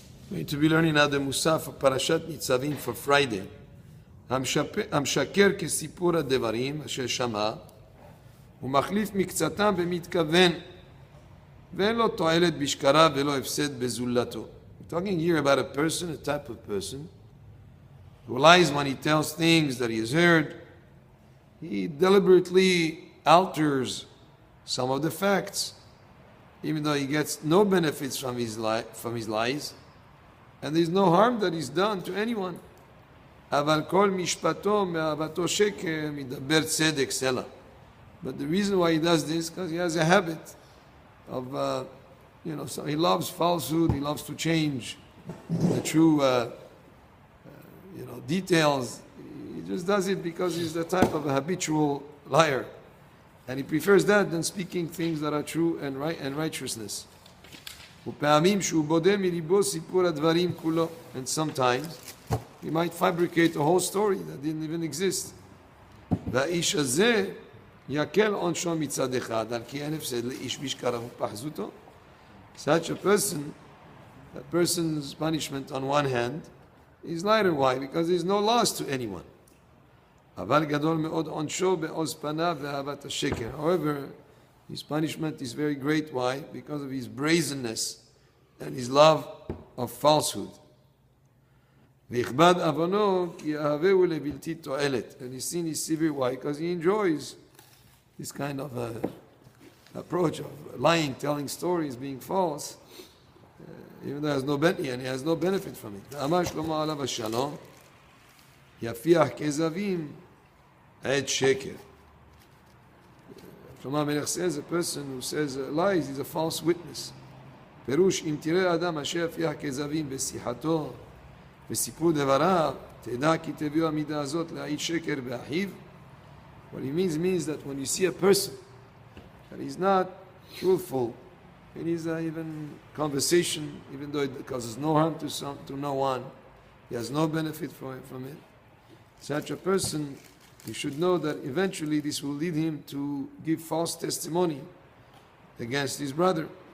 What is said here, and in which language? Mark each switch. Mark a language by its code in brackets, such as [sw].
[en] We're going to be learning now the Musaf for Parashat Nitzavim for Friday. [he] המשקר כסיפור הדברים אשר שמע ומחליף מקצתם במתכוון ואין לו תועלת בשקרה ולא הפסד בזולתו. [en] We're talking here about a person, a type of person who lies when he tells things that he has heard. He deliberately alters some of the facts, even though he gets no benefits from his lies, and there's no harm that is done to anyone. [he] אבל כל משפטו מאהבתו שקר מדבר צדק סלע. [en] But the reason why he does this, because he has a habit of, so he loves falsehood, he loves to change the true, details. He just does it because he's the type of a habitual liar. And he prefers that than speaking things that are true and right and righteousness. [he] ופעמים שהוא בודה מליבו סיפור הדברים כולו. [en] And sometimes he might fabricate a whole story that didn't even exist. [he] והאיש הזה יקל עונשו מצד אחד, על כי אין הפסד לאיש בשקריו ופחזותו. [en] Such a person, that person's punishment on one hand is lighter. Why? Because there's no loss to anyone. [he] אבל גדול מאוד עונשו בעוז פניו ואהבת השקר. [en] However, his punishment is very great. Why? Because of his brazenness and his love of falsehood. [he] ויכבד עוונו כי אהבהו לבלתי תועלת. [en] And his sin is severe. Why? Because he enjoys this kind of approach of lying, telling stories, being false, even though he has no benefit from it. [he] אמר שלמה עליו השלום, יפיח כזבים עד שקר. [en] Shlomo HaMelech says a person who says lies is a false witness. [he] פירוש, אם תראה אדם אשר יפיח כזבים בשיחתו וסיפור דבריו, תדע כי תביאו המידה הזאת להעיד שקר באחיו. [en] What he means that when you see a person that he's not truthful in his even conversation, even though it causes no harm to no one, he has no benefit from it. Such a person, you should know that eventually this will lead him to give false testimony against his brother.